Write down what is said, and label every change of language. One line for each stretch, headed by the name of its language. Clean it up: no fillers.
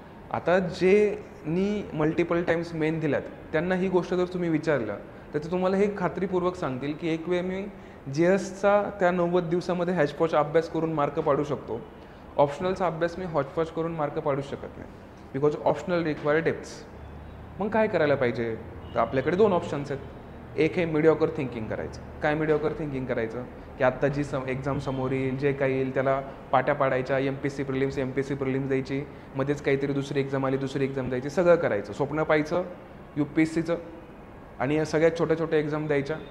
Marathi: आता jenny multiple Times main दिल्यात त्यांना ही गोष्ट जर तुम्ही विचारलं तर ते तुम्हाला हे खात्रीपूर्वक सांगतील की एक वेळ मी GSचा त्या 90 दिवसामध्ये हॅचपॉच अभ्यास करून मार्क पाडू शकतो, ऑप्शनलचा अभ्यास मी हॉचपॉच करून मार्क पाडू शकत नाही.
English: Because optional require depths.
Marathi: मग काय करायला पाहिजे? तर आपल्याकडे 2 ऑप्शन्स आहेत. एक आहे मिडिओकर थिंकिंग करायचं. काय मिडिओकर थिंकिंग करायचं की आत्ता जी एक्झाम समोर येईल, जे काही येईल त्याला पाट्या पाडायच्या, MPSC प्रिलिम्स द्यायची, मध्येच काहीतरी दुसरी एक्झाम आली दुसरी एक्झाम द्यायची, सगळं करायचं, स्वप्न पाहायचं UPSCचं आणि या सगळ्यात छोट्या छोट्या एक्झाम द्यायच्या.